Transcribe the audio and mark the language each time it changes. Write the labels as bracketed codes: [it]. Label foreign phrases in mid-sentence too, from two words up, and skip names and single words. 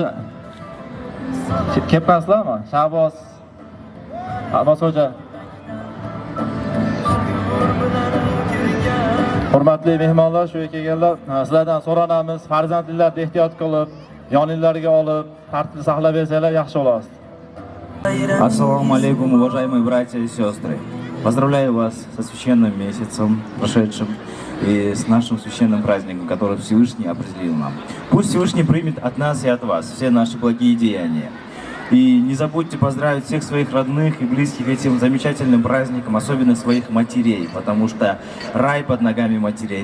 [uz] Kepaslarmi? Shahboz hoja. Hurmatli mehmonlar, shu yerga kelganlar, sizlardan so'ranamiz, farzandlarni ehtiyot qilib, yoninglarga olib, tartibni saqlab bersanglar yaxshi bo'lasiz. [ar] السلام عليكم, [ru] уважаемые братья и сестры. Поздравляю вас со священным месяцем, прошедшим, и с нашим священным праздником, который Всевышний определил нам. Пусть Всевышний примет от нас и от вас все наши благие деяния. И не забудьте поздравить всех своих родных и близких этим замечательным праздником, особенно своих матерей, потому что рай под ногами матерей.